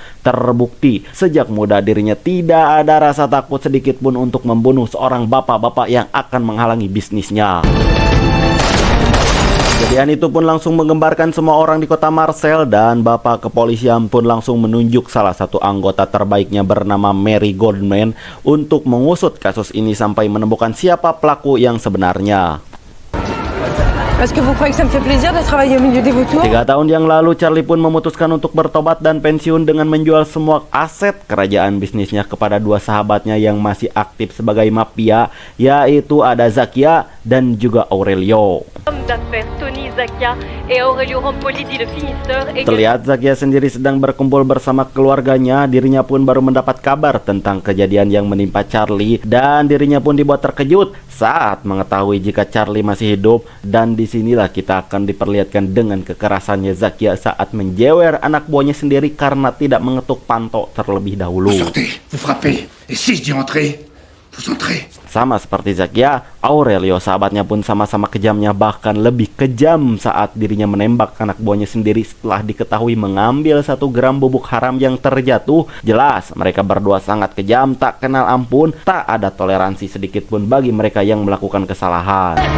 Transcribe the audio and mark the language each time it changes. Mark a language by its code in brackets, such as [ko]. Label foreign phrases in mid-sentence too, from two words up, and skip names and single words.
[id] Terbukti, sejak muda dirinya tidak ada rasa takut sedikit pun untuk membunuh seorang bapak-bapak yang akan menghalangi bisnisnya. Kejadian itu pun langsung menggembarkan semua orang di kota Marseille dan bapak kepolisian pun langsung menunjuk salah satu anggota terbaiknya bernama Mary Goldman untuk mengusut kasus ini sampai menemukan siapa pelaku yang sebenarnya. [fr] Est-ce que vous croyez que ça me fait plaisir de travailler au milieu des vautours? [id] 3 tahun yang lalu, Charlie pun memutuskan untuk bertobat dan pensiun dengan menjual semua aset kerajaan bisnisnya kepada 2 sahabatnya yang masih aktif sebagai mafia, yaitu ada Zakia dan juga Aurelio. Terlihat Zakia sendiri sedang berkumpul bersama keluarganya. Dirinya pun baru mendapat kabar tentang kejadian yang menimpa Charlie dan dirinya pun dibuat terkejut saat mengetahui jika Charlie masih hidup. Dan disinilah kita akan diperlihatkan dengan kekerasannya Zakia saat menjewer anak buahnya sendiri karena tidak mengetuk pantok terlebih dahulu. [fr] Vous sortez, vous frappez, et si je dis entrer, vous entrez. [id] Sama seperti Zakia, Aurelio sahabatnya pun sama-sama kejamnya, bahkan lebih kejam saat dirinya menembak anak buahnya sendiri setelah diketahui mengambil 1 gram bubuk haram yang terjatuh. Jelas mereka berdua sangat kejam, tak kenal ampun, tak ada toleransi sedikit pun bagi mereka yang melakukan kesalahan.